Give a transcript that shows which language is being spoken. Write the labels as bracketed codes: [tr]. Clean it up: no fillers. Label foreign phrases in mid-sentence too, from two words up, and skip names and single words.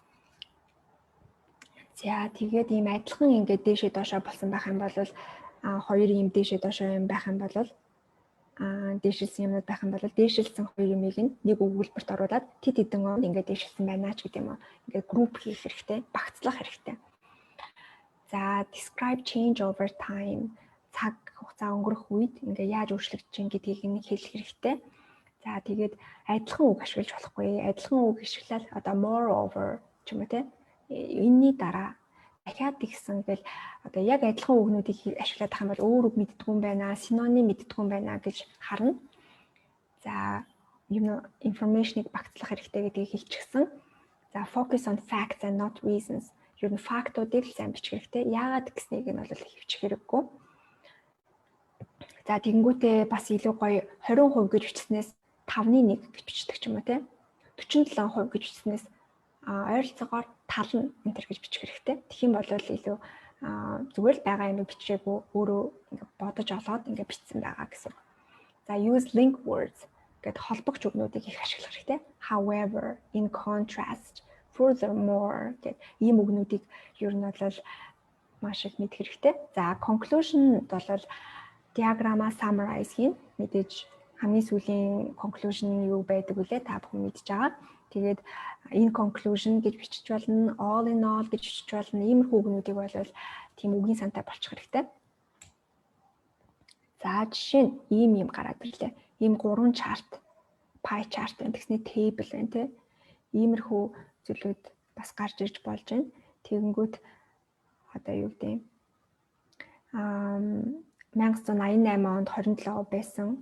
[mn] За тэгээд ийм адилхан ингээд дээшээ доошоо болсон байх юм бол хоёр ийм дээшээ доошоо юм байх юм бол дээшилсэн юмнууд байх юм бол дээшилсэн хоёр юмыг нэг өгүүлбэрт оруулаад тэд хэдэн он ингээд дээшилсэн байна ч гэдэг юм уу. Ингээд групп хийх хэрэгтэй, багцлах хэрэгтэй. [en] За describe change over time. [mn] Цаг хугацаа өнгөрөх үед ингээ яаж өөрчлөгдөж чинь гэдгийг нь хэлэх хэрэгтэй. За тэгээд адилхан үг ашиглаж болохгүй. Адилхан үг ашиглаад одоо moreover ч юм уу те. Энэний дараа дахиад тэгсэн гэл одоо яг адилхан үгнүүдийг ашиглаад байгаа юм бол өөр үг мэддэггүй юм байна, синоним мэддэггүй юм байна гэж харна. За information-ыг багцлах хэрэгтэй гэдгийг хэлчихсэн. [en] За focus on facts and not reasons. [mn] Ер нь фактуудыг сайн бичих хэрэгтэй. Яагаад гэснийг нь бол хөвчих хэрэггүй. За тэгэнгүүтээ бас илүү гоё 20% гэж бичснээс 5-1 гэж бичдэг ч юм уу те. 47% гэж бичснээс ойролцоогоор тална энэ төр гэж бичих хэрэгтэй. Тэгэх юм бол илүү зүгээр л байгаа юм бичээгүй өөрөө ингээ бодож олоод ингээ бичсэн байгаа гэсэн. За [en] use link words [mn] гэд холбогч үгнүүдийг их ашиглах хэрэгтэй. [en] However, in contrast, furthermore [mn] гэд ийм үгнүүдийг ер нь бол маш их мэдэх хэрэгтэй. За conclusion бол диаграмаа summarize хийн. Мэдээж хамгийн сүүлийн conclusion юу байдаг вүлээ та бүхэн мэдж байгаа. Тэгээд [en] in conclusion [mn] гэж бичиж болно, [en] all in all [mn] гэж бичиж болно. Иймэрхүү үгнүүдийг бол тийм үгийн сантай болчих хэрэгтэй. За жишээ нь ийм гараад ирлээ. Ийм 3 [en] chart, pie chart [mn] гэсэн table байна те. Иймэрхүү зүйлүүд бас гарч ирж болж байна. Тэгэнгүүт одоо юу гэдэг юм 1988 онд 27% байсан.